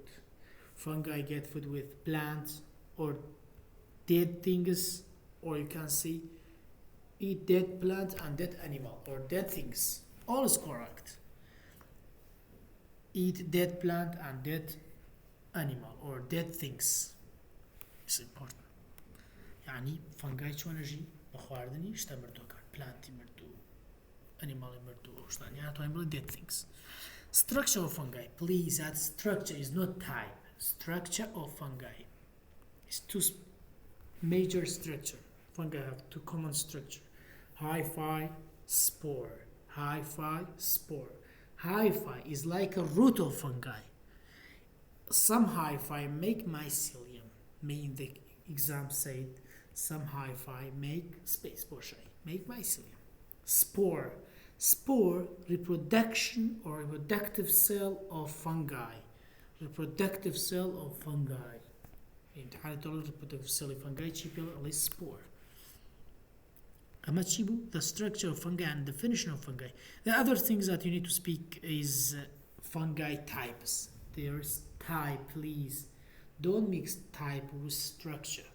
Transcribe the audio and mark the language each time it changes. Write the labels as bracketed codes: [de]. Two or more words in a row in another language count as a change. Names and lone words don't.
[en] Fungi get food with plants or dead things, or you can see eat dead plant and dead animal or dead things. All is correct. Eat dead plant and dead animal or dead things. It's important. [ckb] يعني fungi چۆن ئەژی بە خواردنی شتە مردووەکان پلانتی مردوو ئەنیماڵی مردوو ئەو شتان یان توانین بڵێن [en] dead things. Structure of fungi. Please add structure is not type. Structure of fungi is two major structure. Fungi have two common structure. Hyphae, spore. Hyphae, spore. Hyphae is like a root of fungi. Some hyphae make mycelium. Mean the exam said some hyphae make space portion. Make mycelium. Spore. Spore, reproduction or reproductive cell of fungi. Reproductive cell of fungi. [ar] امتحان طول [en] reproductive cell of fungi چی at least spore. The structure of fungi and definition of fungi. The other things that you need to speak is fungi types. There's type, please. Don't mix type with structure.